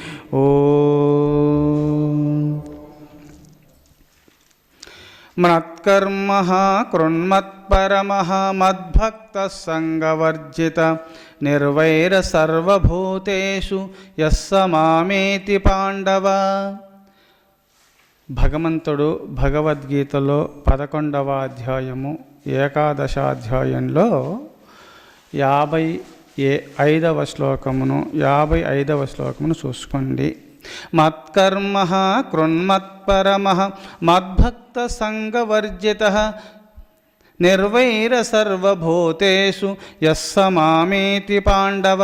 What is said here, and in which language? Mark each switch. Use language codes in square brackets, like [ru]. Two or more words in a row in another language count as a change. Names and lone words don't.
[sa] ओं मत्कर्मः कृन्मत्परमः मद्भक्तः संगवर्जितः निर्वैरसर्वभूतेषु यस्स मामेति पाण्डव। [te] భగవంతుడు భగవద్గీతలో 11వ అధ్యాయము 11వ అధ్యాయంలో 55వ శ్లోకమును చూసుకోండి. [sa] మత్కర్మః కృన్మత్పరమః మద్భక్త సంగవర్జితః నిర్వైర సర్వభూతేషు యస్స మామేతి పాండవ.